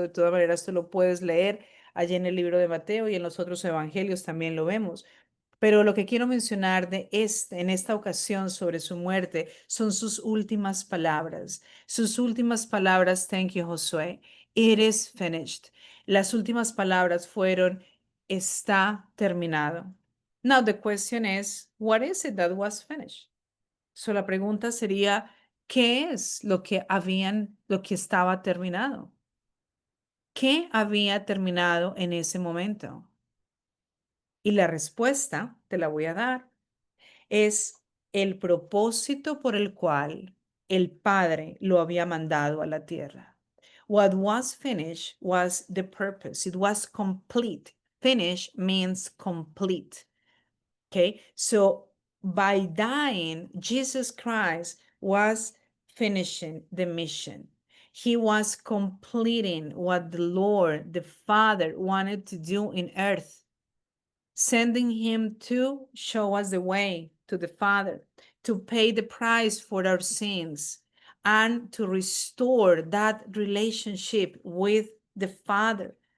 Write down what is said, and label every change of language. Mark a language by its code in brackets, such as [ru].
[es] De todas maneras, tú lo puedes leer allí en el libro de Mateo y en los otros evangelios también lo vemos. Pero lo que quiero mencionar en esta ocasión sobre su muerte son sus últimas palabras. Sus últimas palabras, [en] thank you, Josué. It is finished. [es] Las últimas palabras fueron, está terminado. [en] Now the question is, what is it that was finished? [es] So la pregunta sería, ¿qué es lo que estaba terminado? ¿Qué había terminado en ese momento? Y la respuesta, te la voy a dar, es el propósito por el cual el Padre lo había mandado a la tierra. [en] What was finished was the purpose. It was complete. Finish means complete. Okay, so by dying, Jesus Christ was finishing the mission. He was completing what the Lord, the Father, wanted to do in earth, sending him to show us the way to the Father, to pay the price for our sins, and to restore that relationship with the Father.